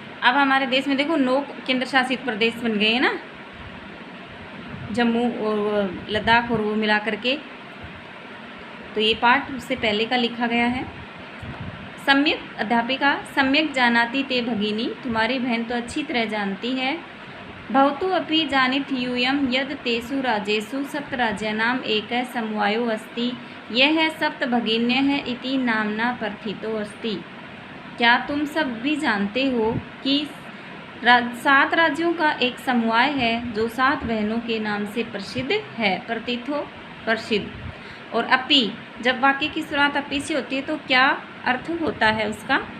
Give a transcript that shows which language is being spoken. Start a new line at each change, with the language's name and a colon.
Hindi: अब हमारे देश में देखो 9 केंद्र शासित प्रदेश बन गए हैं ना, जम्मू और लद्दाख और वो मिला करके। तो ये पाठ उससे पहले का लिखा गया है।
Sanskrit: सम्यक अध्यापिका सम्यक जानाति ते भगिनी,
Hindi: तुम्हारी बहन तो अच्छी तरह जानती है।
Sanskrit: भवतु अपि जानीत यूयं यद् तेषु राज्येषु 7 राज्यानाम् एकः समवायो अस्ति, यह सप्तभगिन्यः इति नाम्ना प्रथितो अस्ति।
Hindi: क्या तुम सब भी जानते हो कि 7 राज्यों का एक समवाय है जो 7 बहनों के नाम से प्रसिद्ध है। प्रतीतो प्रसिद्ध। और अपि, जब वाक्य की शुरुआत अपि से होती है तो क्या अर्थ होता है उसका।